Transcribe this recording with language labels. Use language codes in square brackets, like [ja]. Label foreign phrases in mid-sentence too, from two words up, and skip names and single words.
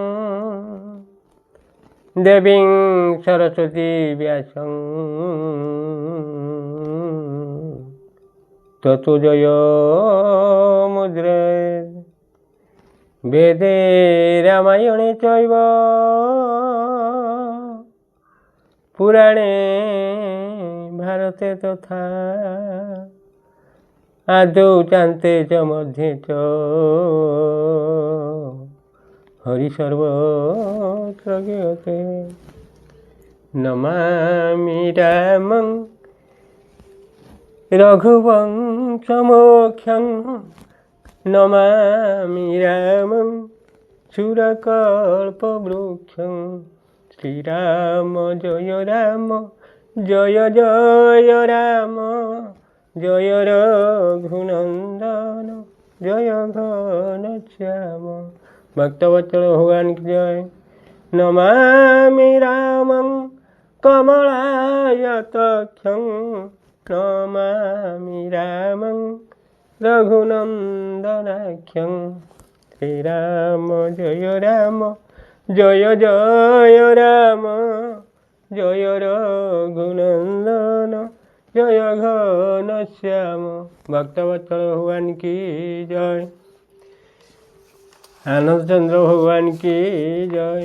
[sa] ଦେବୀଂ ସରସ୍ୱତୀ ବ୍ୟାସଂ ତତୋ ଜୟ ମୁଦ୍ରେ ବେଦେ ରାମାୟଣେ ଚୈବ ପୁରାଣେ ଭାରତେ ତଥା ଆଦୌ ଚାନ୍ତେ च मध्ये च हरि सर्वत्र गीयते नमामि रामं रघुवंशमोक्षं नमामि रामं सुरकल्पवृक्षं [hi] श्रीराम जय जय राम जय रघुनंदन जय घनश्याम। भक्तवत्सल भगवान की जय। [sa] नमामि रामं कमलायताक्षं नमामि रामं रघुनंदनाख्यं [hi] श्रीराम जय राम जय रघुनंदन जय घनश्याम। भक्तवत्सल भगवान की जय। आनंद चंद्र भगवान की जय।